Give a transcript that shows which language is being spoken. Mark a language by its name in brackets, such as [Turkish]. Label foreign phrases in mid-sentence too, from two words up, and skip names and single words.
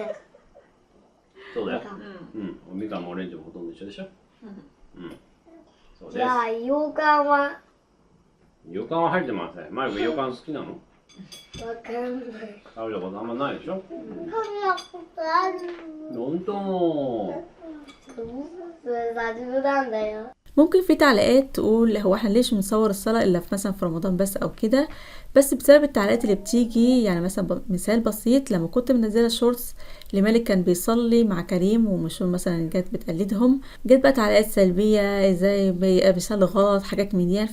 [Japanese] そうだよ。みかんもオレンジもほとんど一緒でしょ。そうです。じゃあ羊羹は？羊羹は入ってません。マリク羊羹好きなの？わかんない。食べたことあんまないでしょ。食べたことある。本当。 [Arabic] مجبور ده. ممكن في تعليقات تقول هو احنا ليش بنصور الصلاة الا في مثلا في رمضان بس او كده، بس بسبب التعليقات اللي بتيجي. يعني مثلا مثال بسيط، لما كنت منزله شورتس لمالك كان بيصلي مع كريم ومشهور مثلا جت بتقلدهم، جت بقى تعليقات سلبيه ازاي بيصلي غلط، حاجات من دي.